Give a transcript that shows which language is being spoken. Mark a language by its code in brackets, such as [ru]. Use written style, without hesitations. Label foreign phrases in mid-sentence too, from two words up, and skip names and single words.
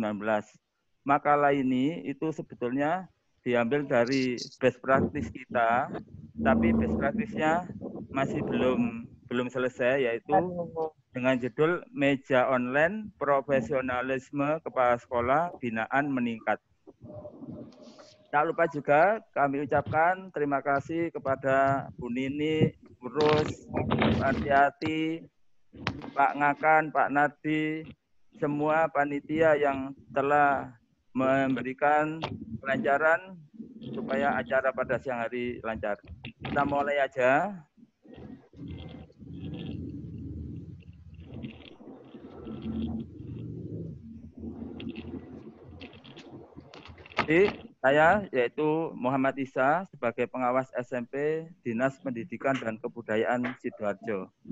[id] Makalah ini itu sebetulnya diambil dari [en] best practice [id] kita, tapi [en] best practice- [id] nya masih belum selesai, yaitu dengan judul Meja Online Profesionalisme Kepala Sekolah Binaan Meningkat. Tak lupa juga kami ucapkan terima kasih kepada Bu Nini, Bu Rus, Bu Artiati, Pak Ngakan, Pak Nardi, semua panitia yang telah memberikan kelancaran supaya acara pada siang hari lancar. Kita mulai aja. Jadi saya yaitu Muhammad Isa sebagai pengawas SMP Dinas Pendidikan dan Kebudayaan Sidoarjo.